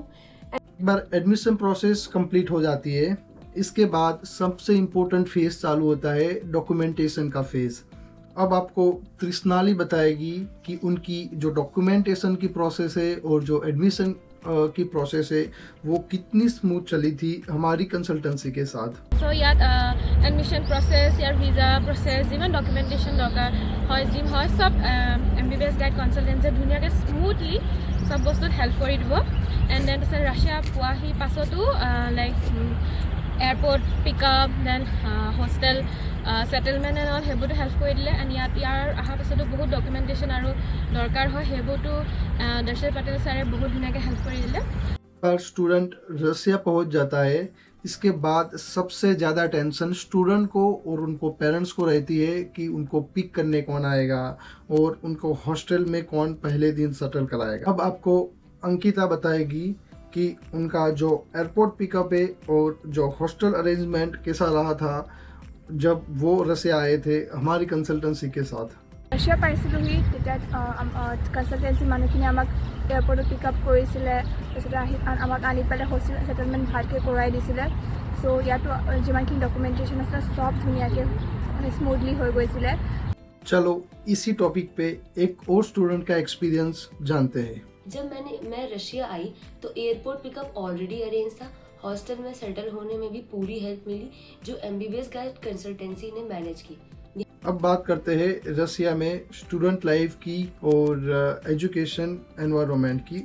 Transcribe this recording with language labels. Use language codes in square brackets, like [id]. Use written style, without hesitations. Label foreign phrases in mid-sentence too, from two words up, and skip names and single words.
[hi] एक बार [en] admission process complete [hi] हो जाती है, इसके बाद सबसे [en] important phase [hi] चालू होता है डॉक्यूमेंटेशन का फेज़। अब आपको तृष्णाली बताएगी कि उनकी जो डॉक्यूमेंटेशन की प्रोसेस है और जो एडमिशन की प्रोसेस है वो कितनी स्मूथ चली थी हमारी कंसल्टेंसी के साथ। [as] So ইয়াত [en] admission process, [as] ইয়াৰ [en] visa process, [as] যিমান ডকুমেণ্টেশ্যন দৰকাৰ হয় যি হয় চব MBBS গাইড কনচালটেঞ্চিয়ে ধুনীয়াকৈ স্মুথলি চব বস্তুত হেল্প কৰি দিব। [en] and then [as] তাৰপিছত ৰাছিয়া পোৱাহি পাছতো [en] like airport pickup, then hostel settlement and all [as] সেইবোৰতো হেল্প কৰি দিলে। এণ্ড ইয়াৰ অহাৰ পাছতো বহুত ডকুমেণ্টেশ্যন আৰু দৰকাৰ হয় সেইবোৰতো দৰ্শন পটেল ছাৰে বহুত ধুনীয়াকৈ হেল্প কৰি দিলে। [hi] पर स्टूडेंट रसिया पहुंच जाता है, इसके बाद सबसे ज़्यादा टेंशन स्टूडेंट को और उनको पेरेंट्स को रहती है कि उनको पिक करने कौन आएगा और उनको हॉस्टल में कौन पहले दिन सेटल कराएगा। अब आपको अंकिता बताएगी कि उनका जो [en] airport pickup [hi] है और जो [en] hostel arrangement [hi] कैसा रहा था जब वो रसिया आए थे हमारी कंसल्टेंसी के साथ। [as] ৰাছিয়া পাইছিলোঁহি তেতিয়া কনচালটেঞ্চি মানুহখিনি আমাক এয়াৰপৰ্টত [en] pick up [as] কৰিছিলে, তাৰপিছতে আমাক আনি পেলাই [en] hostel settlement [as] ভালকৈ কৰাই দিছিলে। চ' ইয়াতো যিমানখিনি ডকুমেণ্টেশ্যন আছিলে চব ধুনীয়াকৈ স্মুথলি হৈ গৈছিলে। [hi] चलो इसी टॉपिक पे एक और स्टूडेंट का एक्सपीरियंस जानते हैं। जब मैं रशिया आई तो [en] airport pickup already arrange [hi] था। हॉस्टल में सेटल होने में भी पूरी हेल्प मिली जो MBBS गाइड कंसल्टेंसी ने मैनेज की। अब बात करते हैं रसिया में [en] student life [hi] की और [en] education environment [hi] की।